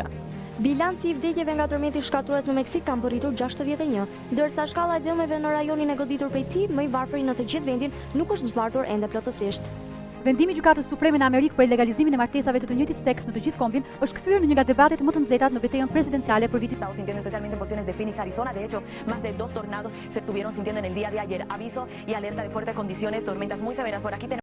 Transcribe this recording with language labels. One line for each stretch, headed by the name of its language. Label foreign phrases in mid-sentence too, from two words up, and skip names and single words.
Albanian: Bilanci i vdekjeve nga tërmeti shkatrues në Meksik kanë përritur 61, ndërsa shkalla e dëmeve në rajonin e goditur prej tij, më i varfëri në të gjithë vendin, nuk është zvartur ende plotësisht. Vendimi i Gjykatës Supreme në Amerikë për legalizimin e martesave të njëjtit seks në të gjithë kombin është kthyer në një nga debatet më të nxehta në betejën presidenciale për vitin.
Spanish: Estamos sintiendo especialmente en porciones de Phoenix, Arizona. De hecho, más de 2 tornados se estuvieron sintiendo en el día de ayer. Aviso y alerta de fuertes condiciones, tormentas muy severas. Por aquí tenemos